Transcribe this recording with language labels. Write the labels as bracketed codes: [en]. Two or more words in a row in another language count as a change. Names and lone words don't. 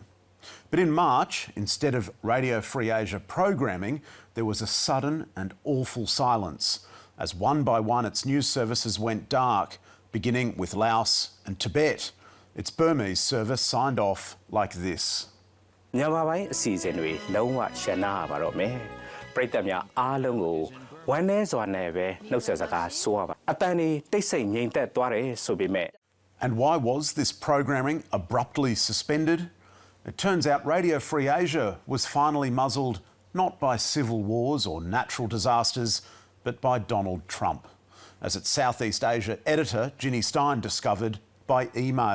[en] But in March, instead of Radio Free Asia programming, there was a sudden and awful silence. as one by one its news services went dark, beginning with Laos and Tibet. Its Burmese service signed off like this. [my] ညမပိုင်းအစီအစဉ်တွေလုံးဝရှင်းနာပါတော့မယ်ပရိသတ်များအားလုံးကိုဝမ်းနည်းစွာနဲ့ပဲနှုတ်ဆက်စကားဆိုရပါအတန်တွေတိတ်ဆိတ်ငြိမ်သက်သွားတယ်ဆိုပေမဲ့ [en] And why was this programming abruptly suspended? It turns out Radio Free Asia was finally muzzled not by civil wars or natural disasters, but by Donald Trump, as its Southeast Asia editor Ginny Stein discovered by email.